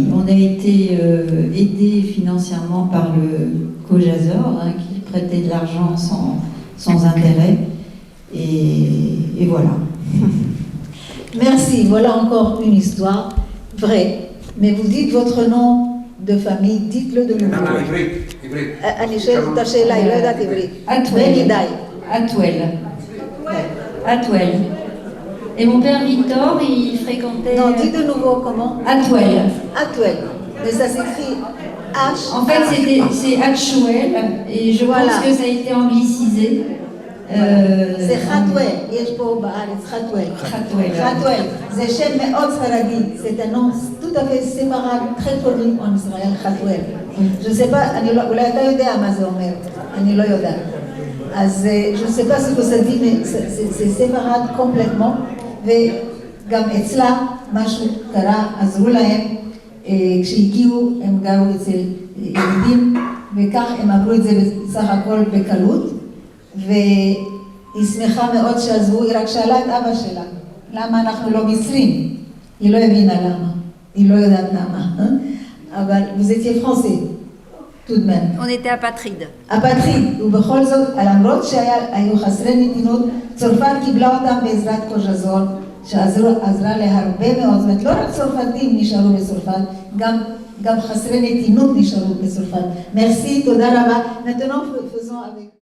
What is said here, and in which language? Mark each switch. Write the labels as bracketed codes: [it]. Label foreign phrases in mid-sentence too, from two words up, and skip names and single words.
[fr] On a été aidés financièrement par le COJASOR, qui prêtait de l'argent sans intérêt, et voilà. Merci, voilà encore une histoire vraie. Mais vous dites votre nom de famille, dites-le de nouveau. [he] אני שואלת את השאלה, היא לא יודעת עברית. [fr] Atwell. Et mon père Victor, il fréquentait... Non, dites de nouveau comment? Atwell. Mais ça s'écrit H. En fait, c'est Atwell, et je pense que ça a été anglicisé. [he] זה חתואל, יש פה בארץ חתואל, זה שם מאוד ספרדי, [fr] c'est un nom tout à fait séparé, très connu en Israël, חתואל. Je sais pas, [he] אולי אתה יודע מה זה אומר, אני לא יודעת. [fr] אז je sais pas ce que ça dit, mais c'est séparé complètement, [he] וגם אצלה משהו קרה, עזרו להם, כשהגיעו הם גרו אצל יהודים, וכך הם עברו את זה בסך הכל בקלות, והיא שמחה מאוד שעזבו, היא רק שאלה את אבא שלה, למה אנחנו לא מצרים? היא לא הבינה למה, היא לא יודעת למה, אבל [fr] vous étiez français, tout de même. On était apatrides. [he] אpatrides, ובכל זאת, למרות שהיו חסרי נתינות, צרפת קיבלה אותם בעזרת קוז'זור, שעזרה להרבה מאוד, זאת אומרת, לא רק צרפתים נשארו בצרפת, גם חסרי נתינות נשארו בצרפת. מרסי, תודה רבה. [fr] Maintenant, faisons avec...